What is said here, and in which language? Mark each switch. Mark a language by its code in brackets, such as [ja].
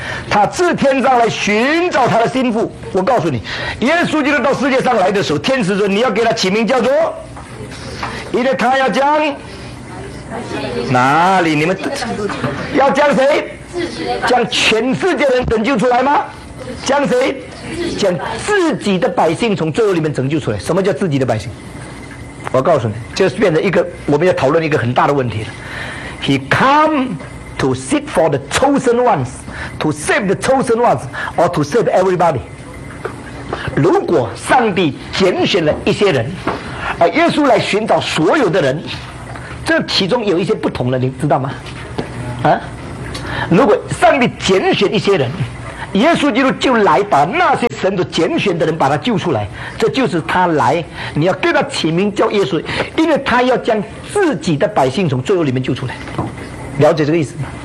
[zh] 他自天上来寻找他的心腹。我告诉你，耶稣基督到世界上来的时候，天使说你要给他起名叫做，因为他要将哪里，你们要将谁，将全世界人拯救出来吗？将谁，将自己的百姓从罪恶里面拯救出来。什么叫自己的百姓？我告诉你，这是变成一个我们要讨论一个很大的问题了。 [en] He come to seek for the chosen ones, to save the chosen ones, or to save everybody。 [zh] 如果上帝拣选了一些人，而耶稣来寻找所有的人，这其中有一些不同的，你知道吗？啊，如果上帝拣选一些人，耶稣基督就来把那些神所拣选的人把他救出来，这就是他来，你要给他起名叫耶稣，因为他要将自己的百姓从罪恶里面救出来，了解这个意思吗？